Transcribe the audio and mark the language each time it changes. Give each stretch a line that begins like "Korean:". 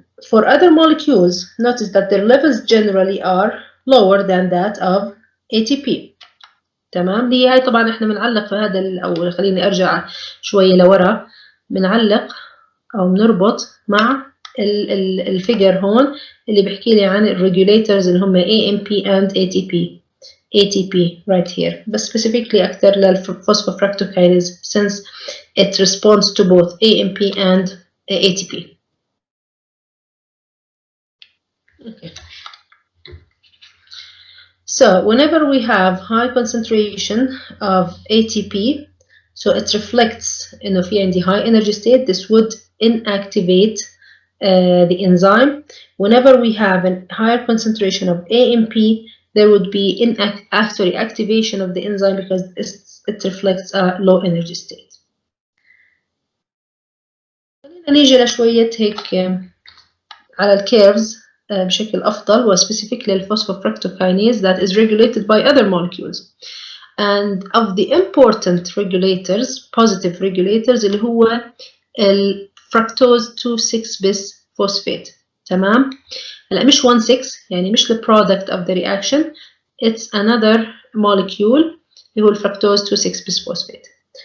English: For other molecules, notice that their levels generally are lower than that of ATP.
Arabic: تمام، هاي طبعا احنا بنعلق في هذا، او خليني ارجع شويه لورا، بنعلق او بنربط مع الفيجر هون اللي بيحكي لي عن الريجوليترز اللي هم
English: AMP and ATP right here, but specifically
Arabic: أكثر للphosphofructokinase
English: since it responds to both AMP and ATP. Okay. So whenever we have high concentration of ATP, so it reflects in the high energy state, this would inactivate the enzyme. Whenever we have a higher concentration of AMP, there would be actually activation of the enzyme because it reflects a low energy state.
Arabic: خلينا نيجي لشوية هيك على الكيرفز بشكل أفضل وspecifically الphosphofructokinase
English: that is regulated by other molecules. And of the important regulators, positive regulators,
Arabic: اللي هو الفركتوز
English: 2,6 bis phosphate.
Arabic: تمام؟ هلا مش 1,6 يعني مش
English: the product of the reaction, it's another molecule
Arabic: اللي هو الفركتوز 2,6 bis phosphate.